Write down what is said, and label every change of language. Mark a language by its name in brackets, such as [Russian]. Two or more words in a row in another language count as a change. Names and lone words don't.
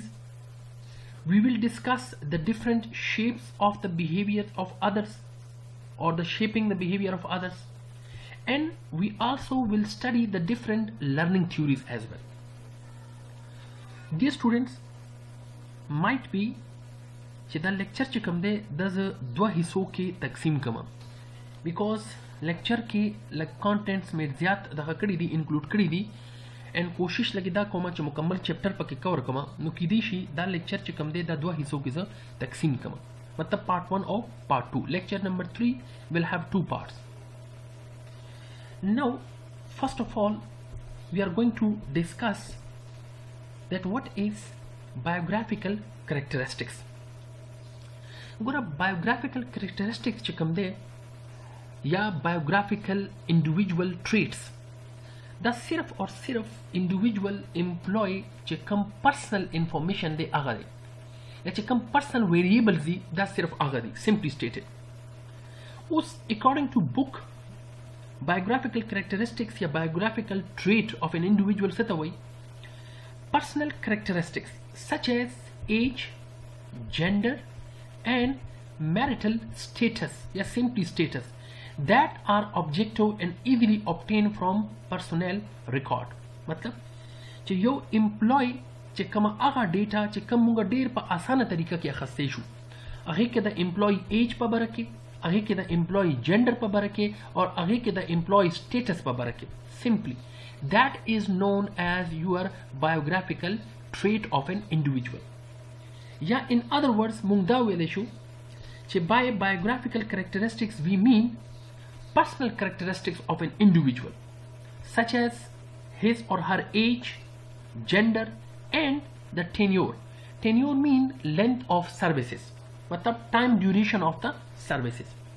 [English] We will discuss the different shapes of the behavior of others, or the shaping the behavior of others, and we also will study the different learning theories as well. Dear students, might be [Pashto] چې دا لیکچر چې کوم دی د دوه حصو کې تقسیم کما، [English] because lecture [Pashto] کې لږ کانټینټس مې زیات دغه کړي دي، انکلوډ کړي دي، ان کوشش لګي دا کومه چې مکمل چپټر پکې کور کما. نو کېدای شي دا لیکچر چې کوم دی دا دوه حصو کې زه تقسیم کما، مطلب پارت 1 او پارت 2. [English] lecture number 3 will have 2 parts. Now first of all we are going to discuss that what is biographical characteristics. [Pashto] ګوره [English] biographical characteristics [Pashto] چې کوم دی یا [English] biographical individual traits، [Pashto] دا [Urdu] صرف اور صرف [English] individual employee [Pashto] چې کوم [English] personal information [Pashto] دی هغه دی، یا چې کوم [English] personal variables [Pashto] دی دا صرف هغه دی، [English] simply stated. [Pashto] اوس [English] according to book biographical characteristics [Pashto] یا [English] biographical trait of an individual [Pashto] څه ته وایي؟ [English] personal characteristics such as age, gender and marital status, या simply status, that are objective and easily obtained from personnel record. [Pashto] मतलब چې یو employee چې کوم هغه ډیټا چې کوم موږ ډیر په اسانه طریقه کې اخیستې شو، هغه کې د [English] employee age [Pashto] په باره کې، هغه کې د [English] employee gender [Pashto] په باره کې، او هغه کې د [English] employee status [Pashto] په باره کې. [English] Simply that is known as your biographical trait of an individual. یا in other words [Pashto] مونږ دا ویلی شو چې [English] by biographical characteristics we mean personal characteristics of an individual such as his or her age, gender and the tenure. Tenure mean length of services, matlab time duration of the services.